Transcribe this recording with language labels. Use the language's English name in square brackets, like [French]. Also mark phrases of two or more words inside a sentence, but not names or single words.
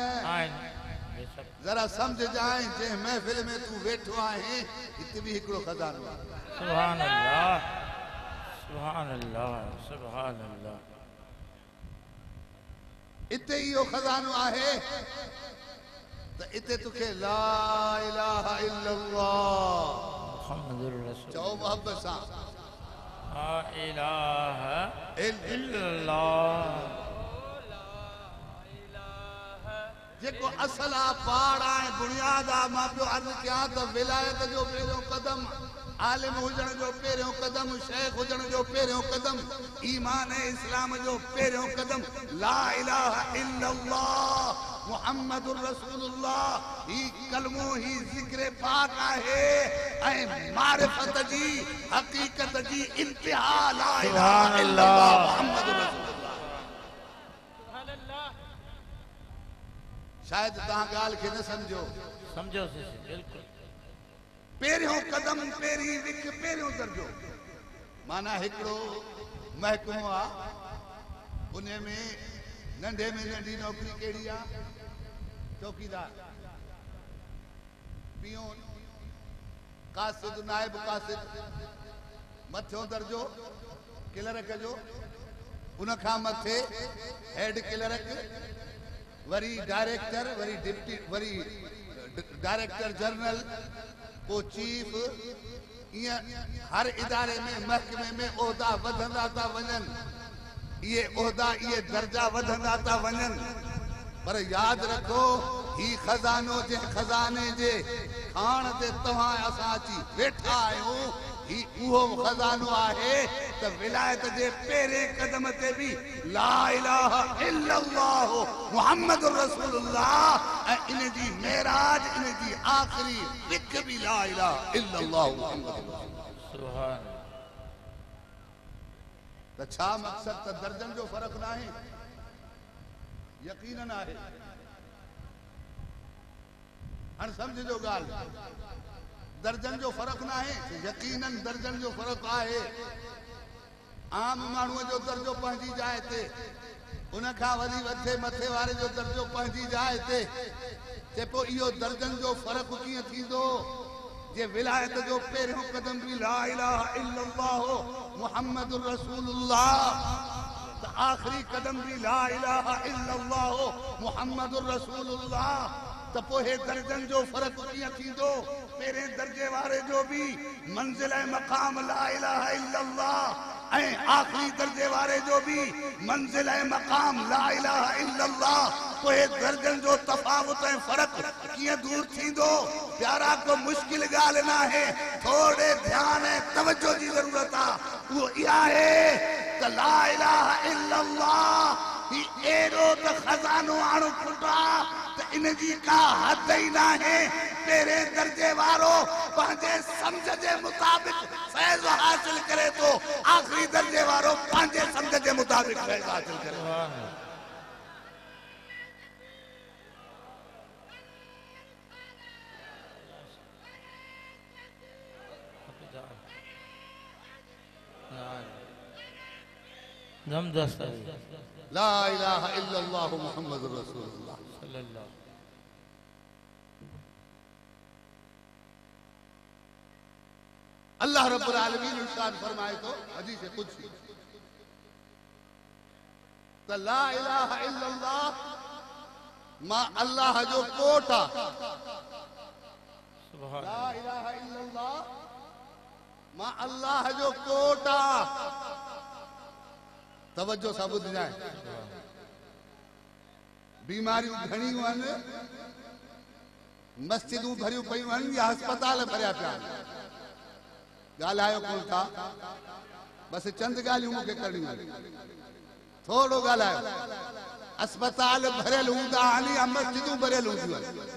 [Sindhi] जरा सम्झ जाए, जंहिं महफ़िल में तूं वेठो आहीं हिते बि हिकिड़ो खज़ानो आहे। [Arabic] سبحان الله. سبحان الله. سبحان الله. [Sindhi] इते इहो खज़ानो आहे त इते तोखे [Arabic] لا إله إلا الله محمد رسول [Sindhi] चओ मोहब्बत सां। [Arabic] لا إله إلا الله [Sindhi] जेको असल आ पाड़ आहे बुनियाद आ मां पियो अर्ज़ कयां त विलायत जो पहिरियों कदम आलिम हुजण जो पहिरियों कदम शेख हुजण जो पहिरियों कदम ईमान इस्लाम जो पहिरियों कदम [Arabic] لا إله إلا الله محمد رسول الله [Sindhi] ही कलमो ही जिक्र पाक आहे ऐं मारिफत जी हकीकत जी इंतिहा [Arabic] لا إله إلا الله محمد رسول الله. [Sindhi] शायद तहां ॻाल्हि खे न सम्झो समझो बिल्कुल पहिरियों कदम पहिरीं विख पहिरियों दर्जो माना हिकिड़ो महकमो आहे उन में नंढे में नंढी नौकरी कहिड़ी आहे चौकीदार पियोन कासिद नाइब कासिद मथियों दर्जो क्लर्क जो उन खां मथे हेड क्लर्क वरी डायरेक्टर वरी डिप्टी वरी डायरेक्टर जनरल को चीफ ये हर इदारे में महकमे में ओहदा वधंदा था वञन ये ओहदा ये दर्जा वधंदा था वञन पर याद रखो ही खजानो जे खजाने जे खान ते तव्हां असां अची वेठा आहियूं ही उहो खजानो आहे त विलायत जे पहिरें कदम ते भी [Arabic] لا إله إلا الله محمد رسول الله [Sindhi] ऐं इन जी मेराज इन जी आखिरी विक भी [Arabic] لا إله إلا الله محمد رسول الله. [Sindhi] सुभान त छा मकसद त दर्जन जो फर्क ना है यकीनन आहे हर समझ जो गाल दर्जन जो फर्क ना है यकीनन दर्जन जो फर्क आहे आम माण्हूअ जो दर्जो पंहिंजी जाइ ते उन खां वरी वधे मथे वारे जो दर्जो पंहिंजी जाइ ते पोइ इहो दर्जन जो फर्क कीअं थींदो जे विलायत जो पहिरियों कदम भी [Arabic] لا إله إلا الله محمد رسول الله [Sindhi] त आखिरी कदम भी [Arabic] لا إله إلا الله محمد رسول الله [Sindhi] त पोइ दर्जन जो फर्क कीअं थींदो पहिरें दर्जे वारे जो भी मंजिल मकाम [Arabic] لا إله إلا الله [Sindhi] ऐं आखिरी दर्जे वारे जो भी मंजिल मकाम [Arabic] لا إله إلا الله [Sindhi] पोइ दर्जन जो तफावत ऐं फर्क कीअं दूर थींदो प्यारा को मुश्किल ॻाल्हि न आहे थोड़े ध्यान ऐं तवज्जो जी ज़रूरत आहे उहो इहा आहे त [Arabic] لا إله إلا الله [Sindhi] ही एॾो त खज़ानो आणो फुटा त इन जी का हद ई न आहे पहिरें दर्जे वारो पंहिंजे सम्झ जे मुताबिक़ फैज़ हासिल करे तो आखिरी दर्जे वारो पंहिंजे सम्झ जे मुताबिक़ फैज़ हासिल करे। [Arabic] لا إله إلا الله محمد رسول الله صلى الله الله رب العالمين [Sindhi] इरशाद फरमाए तो [Arabic] حديث قدسي [Sindhi] त [Arabic] لا إله إلا الله [Sindhi] मां अल्लाह जो कोटा सुभान [Arabic] لا إله إلا الله [Sindhi] मां अल्लाह जो कोटा तवज्जो सां ॿुधजाए बीमारियूं घणियूं आहिनि मस्जिदूं भरियूं पयूं आहिनि या अस्पताल भरिया पिया ॻाल्हायो कोन था बस चंद ॻाल्हियूं मूंखे करणियूं आहिनि थोरो ॻाल्हायो अस्पताल भरियल हूंदा आहिनि या मस्जिदूं भरियल हूंदियूं आहिनि